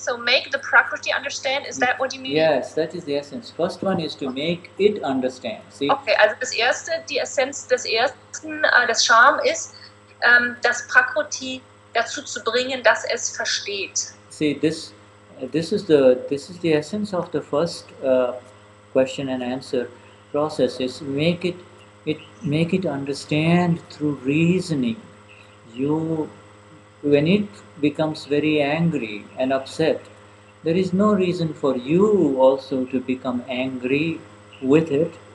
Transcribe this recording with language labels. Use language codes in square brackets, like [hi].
[en] So make the Prakruti understand. Is that what you mean? Yes, that is the essence. First one is to make it understand. See? [de] Okay, also das erste, die Essenz des ersten, des Sham ist, das Prakruti dazu zu bringen, dass es versteht. [en] See, this is the essence of the first question and answer process. Is make it understand through reasoning. When it becomes very angry and upset, there is no reason for you also to become angry with it.